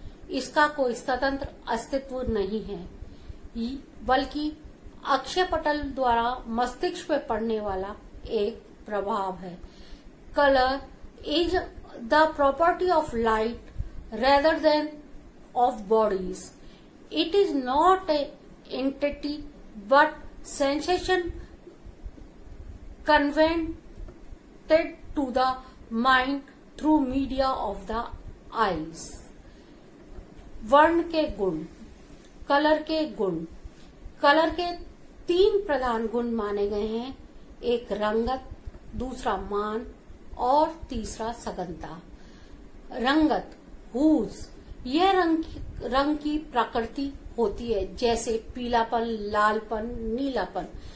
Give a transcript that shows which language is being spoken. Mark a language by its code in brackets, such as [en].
[hi] इसका कोई स्वतंत्र अस्तित्व नहीं है, बल्कि अक्षय पटल द्वारा मस्तिष्क पे पड़ने वाला एक प्रभाव है। [en] Colour is the property of light rather than of bodies. It is not a entity but sensation conveyed to the mind through media of the eyes. [hi] वर्ण के गुण। कलर के गुण। कलर के 3 प्रधान गुण माने गए हैं। एक रंगत, दूसरा मान और तीसरा सघनता। रंगत हुज, यह रंग की प्रकृति होती है, जैसे पीलापन, लालपन, नीलापन।